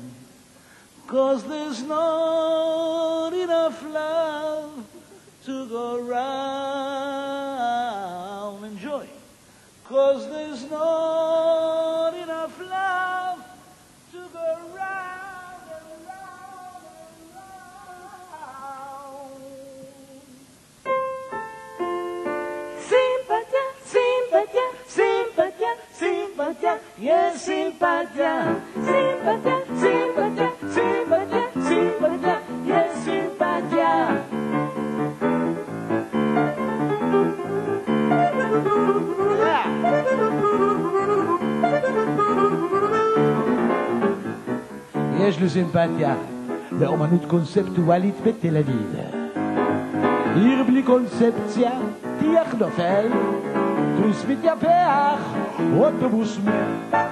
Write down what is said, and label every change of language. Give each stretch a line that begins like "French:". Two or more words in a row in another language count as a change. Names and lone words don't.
English: 'Cause there's not enough love to go round. Enjoy. 'Cause there's not enough love to go round and round and round.
Hebrew: Sympatia, sympatia, sympatia, sympatia, yes, sympatia. Sympatia, sympatia, sympatia, sympatia, yes, sympatia. יש לי סימפתיה לאומנות קונספטואלית בתל אביב. עיר בלי קונספציה, טיח נופל, טוריסט מתייפח, אוטובוס מת.